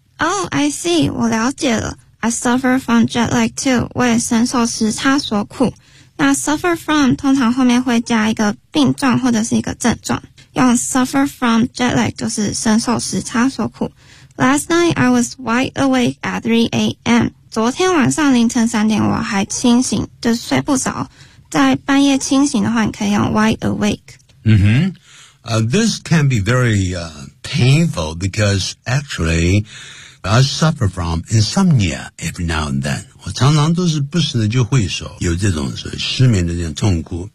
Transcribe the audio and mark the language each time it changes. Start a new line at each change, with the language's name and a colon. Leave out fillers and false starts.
English: Oh, I see,
Chinese: 我了解了
English: I suffer from jet lag too
Chinese: 我也深受时差所苦那 suffer from 通常后面会加一个病状或者是一个症状用
English: suffer from jet lag
Chinese: 就是深受时差所苦
English: Last night, I was wide awake at 3 a.m.
Chinese: 昨天晚上凌晨三点我还清醒就睡不着。在半夜清醒的话你可以用 wide awake.
English: This can be very painful because actually, I suffer from insomnia every now and then.
Chinese: 我常常都是不时的就会说有这种所谓失眠的这种痛苦。